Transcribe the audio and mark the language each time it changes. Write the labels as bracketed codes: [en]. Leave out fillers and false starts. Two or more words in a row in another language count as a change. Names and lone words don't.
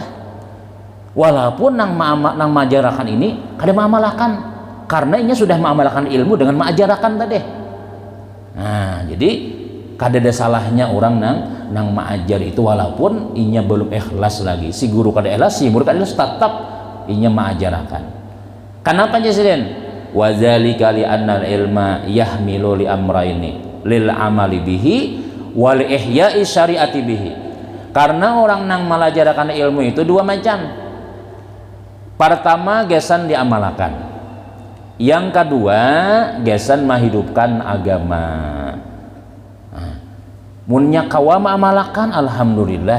[bjn] Walaupun nang mengajarkan ini kada mengamalkan, karena ini sudah mengamalkan ilmu dengan mengajarkan tadi. Nah, jadi kada ada salahnya orang nang mengajar itu walaupun inya belum ikhlas lagi. Si guru kada ikhlas, si murid kada ikhlas, tetap inya mengajarkan. Kenapa jasiden? [ar] وذلك لأن العلم يحمل لأمرين للعمل به والإحياء الشريعة به. [bjn] Karena orang nang mengajarkan ilmu itu dua macam. Pertama gesan diamalkan, yang kedua gesan menghidupkan agama. Munnya kawa mengamalkan, alhamdulillah.